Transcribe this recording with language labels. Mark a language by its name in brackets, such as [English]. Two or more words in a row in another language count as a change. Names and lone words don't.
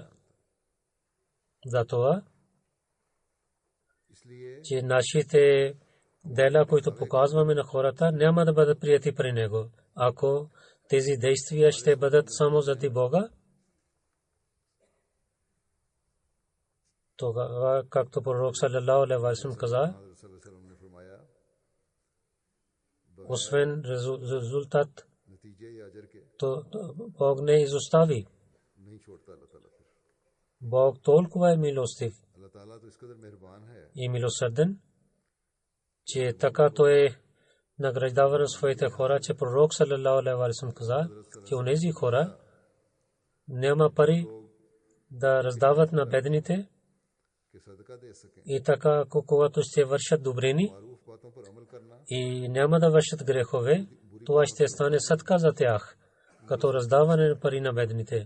[Bulgarian] Затова, че нашите дела, които показваме на хората, няма да бъдат прияти при него. Ако тези действия ще бъдат само заради Бога, тогава, както пророк [Arabic] صلى الله عليه وسلم [Bulgarian] каза, освен резултат, то Бог не изостави. Бог толкова е милостив и милосърден, че така той награждава на своите хора, че пророк [Arabic] صلى الله عليه وسلم [Bulgarian] каза, че онези хора няма пари да раздават на бедните и така, когато ще вършат добрини и няма да вършат грехове, това ще стане садка за тях, като раздаване на пари на бедните.